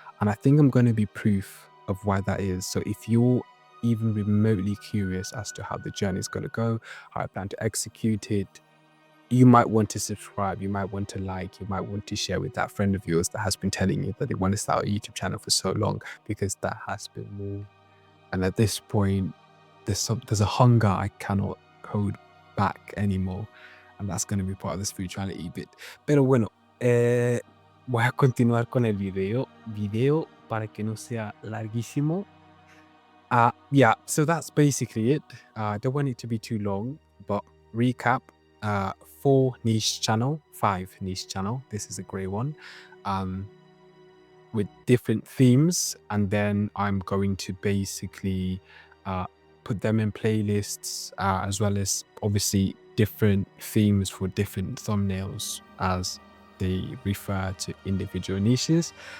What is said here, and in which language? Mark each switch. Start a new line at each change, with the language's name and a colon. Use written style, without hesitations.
English: And I think I'm going to be proof of why that is. So if you're even remotely curious as to how the journey is going to go, how I plan to execute it, you might want to subscribe, you might want to like, you might want to share with that friend of yours that has been telling you that they want to start a YouTube channel for so long, because that has been more. And at this point, there's a hunger I cannot hold back anymore, and that's going to be part of the spirituality bit.
Spanish: Pero bueno, voy a continuar con el video para que no sea larguísimo.
English: Yeah, so that's basically it. I don't want it to be too long, but recap. 5 niche channel. This is a gray one, with different themes, and then I'm going to basically put them in playlists, as well as obviously different themes for different thumbnails as they refer to individual niches.